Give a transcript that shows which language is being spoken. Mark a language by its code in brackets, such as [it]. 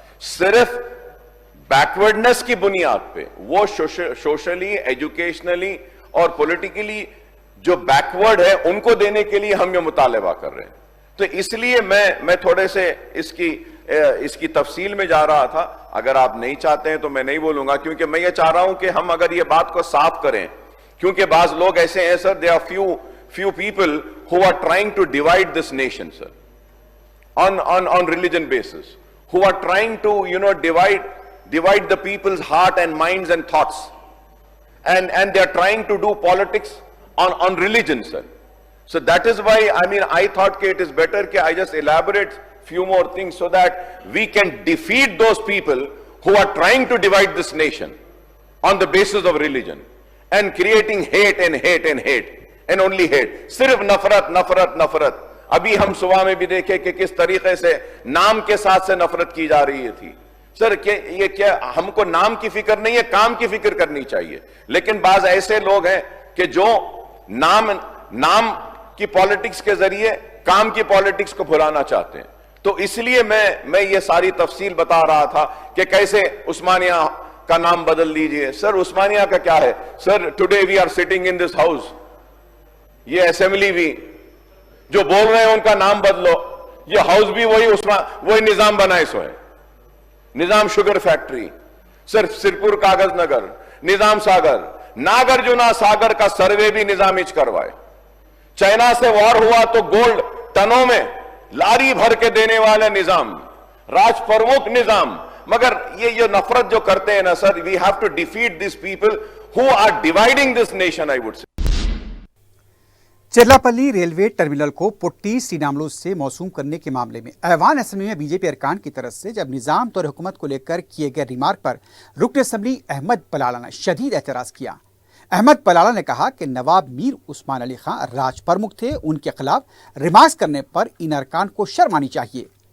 [ur] صرف بیکورڈنس کی بنیاد پہ وہ سوشلی ایجوکیشنلی اور پولیٹیکلی جو بیکورڈ ہے ان کو دینے کے لیے ہم یہ مطالبہ کر رہے ہیں. تو اس لیے میں تھوڑے سے اس کی تفصیل میں جا رہا تھا. اگر آپ نہیں چاہتے ہیں تو میں نہیں بولوں گا, کیونکہ میں یہ چاہ رہا ہوں کہ ہم اگر یہ بات کو صاف کریں, کیونکہ بعض لوگ ایسے ہیں سر, [en] there are few people who are trying to divide this nation, sir, on religion basis, who are trying to divide the people's heart and minds and thoughts, and they are trying to do politics on religion, sir. So that is why I thought that it is better that I just elaborate few more things so that we can defeat those people who are trying to divide this nation on the basis of religion and creating hate and hate and hate and only hate. [ur] صرف نفرت نفرت نفرت. ابھی ہم صبح میں بھی دیکھے کہ کس طریقے سے نام کے ساتھ سے نفرت کی جا رہی تھی. سر یہ کیا ہم کو نام کی فکر نہیں ہے, کام کی فکر کرنی چاہیے. لیکن بعض ایسے لوگ ہیں کہ جو نام کی پالیٹکس کے ذریعے کام کی پالیٹکس کو بھلانا چاہتے ہیں. تو اس لیے میں یہ ساری تفصیل بتا رہا تھا کہ کیسے عثمانیہ کا نام بدل دیجئے. سر عثمانیہ کا کیا ہے سر؟ [en] today we are sitting in this house, [ur] یہ اسمبلی بھی جو بول رہے ہیں ان کا نام بدلو, یہ ہاؤس بھی وہی نظام بنائے سو ہے. نظام شوگر فیکٹری, سر سرپور کاغذ نگر, نظام ساگر, ناگرجنا ساگر کا سروے بھی نظامچ کروائے. چائنا سے وار ہوا تو گولڈ ٹنوں میں لاری بھر کے دینے والے نظام, راج پرمکھ نظام. مگر یہ نفرت جو کرتے ہیں نا سر, [en] we have to defeat these people who are dividing this nation, I would say. [ur] چرلاپلی railway terminal کو پٹی سیناملو سے موسوم کرنے کے معاملے میں ایوان اسمبلی میں بی جے پی ارکان کی طرف سے جب نظام طور حکومت کو لے کر کیے گئے ریمارک پر رکن اسمبلی احمد بلالہ نے شدید اعتراض کیا. احمد بلالہ نے کہا کہ نواب میر عثمان علی خان راج پرمکھ تھے, ان کے خلاف ریمارکس کرنے پر ان ارکان کو شرم آنی چاہیے.